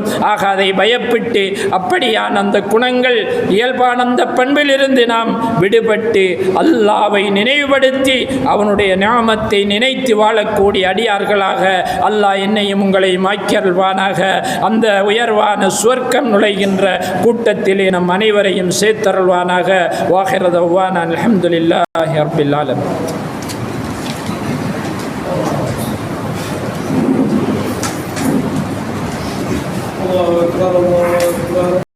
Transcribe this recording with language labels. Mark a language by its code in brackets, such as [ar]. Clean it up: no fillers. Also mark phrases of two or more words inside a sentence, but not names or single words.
[ta] ஆக அதை பயப்பட்டு அப்படியான அந்த குணங்கள், இயல்பான அந்த பண்பிலிருந்து நாம் விடுபட்டு அல்லாஹ்வை நினைவுபடுத்தி அவனுடைய நியாமத்தை நினைத்து வாழக்கூடிய அடியார்களாக அல்லாஹ் என்னையும் உங்களையும் ஆக்கியருள்வானாக. அந்த உயர்வான சுவர்க்கம் நுழைகின்ற கூட்டத்திலே நம் அனைவரையும் சேர்த்தருள்வானாக. [ar] وآخر دعوانا الحمد لله رب العالمين. الله أكبر الله أكبر.